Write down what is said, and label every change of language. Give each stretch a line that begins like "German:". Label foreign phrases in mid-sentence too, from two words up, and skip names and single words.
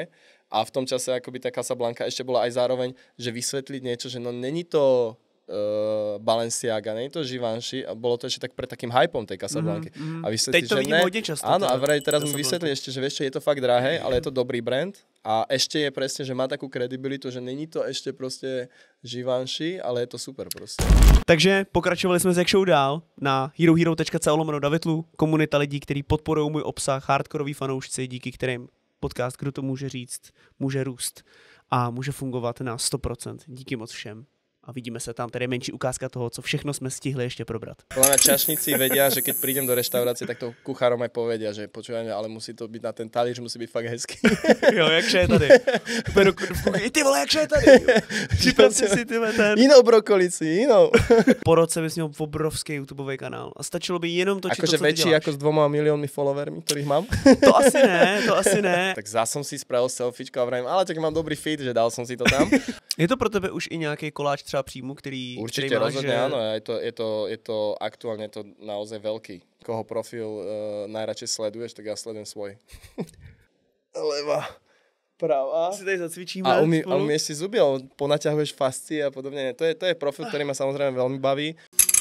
Slovak: A v tom čase akoby tá Casablanca ešte bola aj zároveň, že vysvetliť niečo, že no
Czech: není to
Slovak: Balenciaga, nie je to Givenchy a bolo to ešte tak pred takým hypom tej Casablanky. A vysvetliť,
Czech: teď to vidím hodne často.
Slovak: Áno, a teraz mu vysvetli ešte, že vieš čo, je to fakt drahé, ale je to dobrý brand a ešte je presne, že má takú kredibilitu, že
Czech: není to
Slovak: ešte proste Givenchy, ale je to super proste.
Czech: Takže pokračovali jsme s Jak Show dál na herohero.co/Davidlu, komunita lidí, kteří podporují můj obsah, hardkoroví fanoušci, díky kterým podcast, kdo to může říct, může růst a může fungovat na 100%. Díky moc všem. A
Slovak: vidíme sa tam,
Czech: tady je menší ukázka toho, co všechno sme stihli ešte probrat.
Slovak: Na čašníci vedia, že keď prídem do reštaurácie, tak to kuchárom aj povedia, že počúvajme, ale musí to byť na ten talíř, musí byť fakt hezký.
Czech: Jo, jakže je tady. I ty vole, jakže je tady. Připrav si ty ten. Inou brokolici, inou. Po roce bys měl obrovský YouTubeový kanál a stačilo by jenom točiť to, co ty
Slovak: väčší
Czech: děláš.
Slovak: ako s 2 miliónmi followermi, ktorých mám.
Czech: To asi ne.
Slovak: Tak zás som si spravil selfiečko a vrajím, ale tak mám dobrý feed, že dal som si to tam.
Czech: Je to pro tebe už i nějaký koláč třeba příjmu, který
Slovak: určite
Czech: máš,
Slovak: rozhodne
Czech: že...
Slovak: áno, je to aktuálne to naozaj veľký. Koho profil najradšej sleduješ, tak ja sledujem svoj.
Czech: Leva, pravá. Si tady zacvičíme.
Slovak: A umieš si zuby, ponaťahuješ fascie a podobne. To je profil, ktorý ma samozrejme veľmi baví.